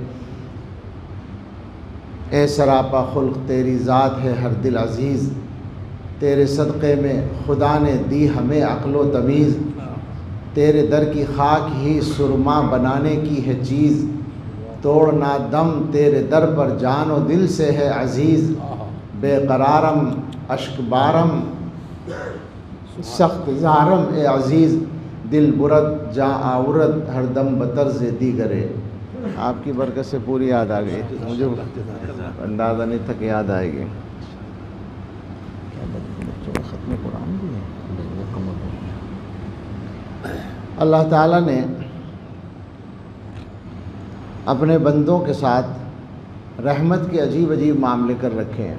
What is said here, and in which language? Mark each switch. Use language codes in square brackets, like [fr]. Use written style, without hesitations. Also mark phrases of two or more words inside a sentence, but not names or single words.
[ur] اے سراپا خلق تیری ذات ہے ہر دل عزیز، تیرے صدقے میں خدا نے دی ہمیں عقل و تمیز. تیرے در کی خاک ہی سرما بنانے کی ہے چیز، توڑنا دم تیرے در پر جان و دل سے ہے عزیز. [fa] بے قرارم اشک بارم سخت زارم اے عزیز، دل برد جاں آورد ہر دم بطرز دیگرے. [ur] آپ کی برکت سے پوری یاد آ گئی، مجھے اندازہ نہیں تھا کہ یاد آئے گی. ختم قرآن بھی ہے. اللہ تعالیٰ نے اپنے بندوں کے ساتھ رحمت کے عجیب عجیب معاملے کر رکھے ہیں.